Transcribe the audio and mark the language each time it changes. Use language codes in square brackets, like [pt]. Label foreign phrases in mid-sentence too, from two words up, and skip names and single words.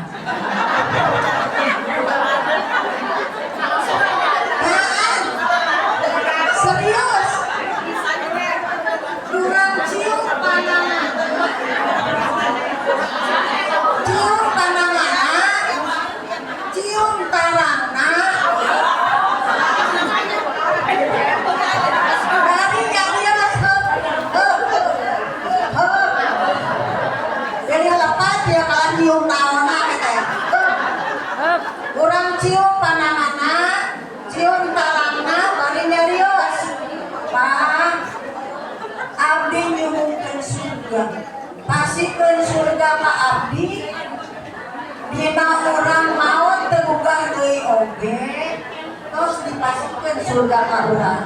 [su] Serius. Urang cium panangan. Cium panangan. Cium tarangna. [id] Dari yang dia jadi lepas dia kalau cium naona katanya. [su] Urang cium pananganna, cium tarangna, bari nyarios. Pak, abdi nyuhungkeun surga. Pasikeun surga ka abdi. Dina urang maot teu bugah deui oge, tos dipasikeun surga ka urang.